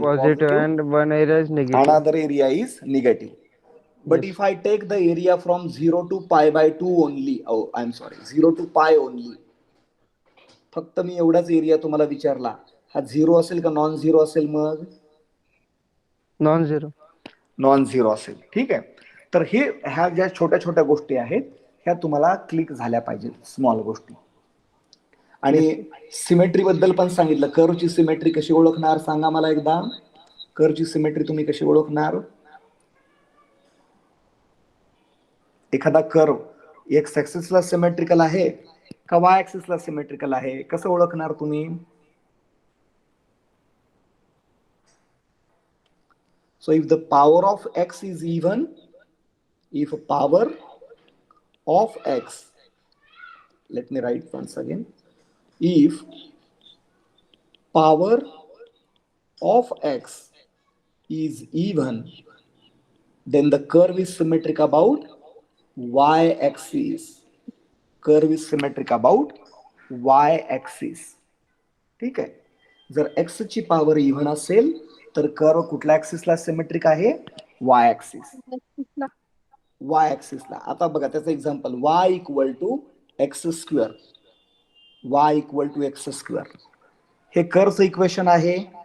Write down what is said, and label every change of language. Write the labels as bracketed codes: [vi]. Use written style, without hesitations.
[en] Positive and one area is negative. another area is negative. But Yes. if I take the area from 0 to pi by 2 only, oh I'm sorry, 0 to pi only, [mr] फक्त मी एवढाच area तुम्हाला विचारला, हा zero असेल का non zero असेल? मग [en] Non-zero. [mr] Non zero असेल. ठीक आहे. तर हे ह्या ज्या छोट्या छोट्या गोष्टी आहेत ह्या तुम्हाला क्लिक झाल्या पाहिजेत, स्मॉल गोष्टी. आणि सिमेट्री बद्दल पण सांगितलं. कर्वची सिमेट्री कशी ओळखणार सांगा मला एकदा. कर्वची सिमेट्री तुम्ही कशी ओळखणार? एखादा कर्व एक्स ऍक्सिसला सिमेट्रिकल आहे का वाय ऍक्सिसला सिमेट्रिकल आहे, कसं ओळखणार तुम्ही? [en] So if the power of x is even, if power of x, let me write once again, if power of x is even, then the curve is symmetric about y-axis. Curve is symmetric about y-axis. [mr] ठीक आहे. जर x ची power even असेल तर curve कुठल्या ऍक्सिसला symmetric आहे? Y axis. Y ऍक्सिसला. आता बघा त्याचं example, y equal to x square. y equal to x square हे कर्वचं इक्वेशन आहे.